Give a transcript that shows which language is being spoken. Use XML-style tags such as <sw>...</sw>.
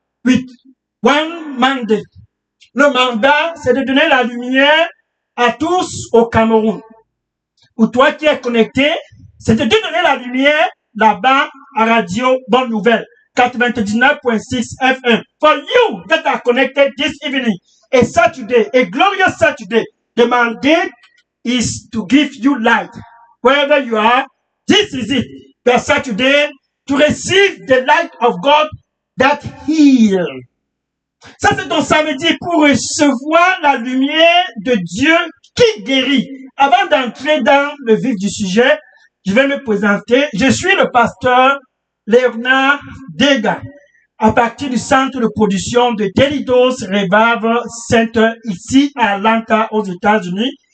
<en>With one mandate.</en> <fr>Le mandat, c'est de donner la lumière à tous au Cameroun. Pour toi qui es connecté, c'est de te donner la lumière là-bas à Radio Bonne Nouvelle, 99.6 FM.</fr> <en>For you that are connected this evening, a Saturday, a glorious Saturday, the mandate is to give you light. Wherever you are, this is it. The Saturday to receive the light of God that heals.</en> <fr>Ça, c'est ton samedi pour recevoir la lumière de Dieu qui guérit. Avant d'entrer dans le vif du sujet, je vais me présenter. Je suis le pasteur Léonard Dega, à partir du centre de production de Daily Dose Revival Center ici à Atlanta, aux États-Unis.</fr>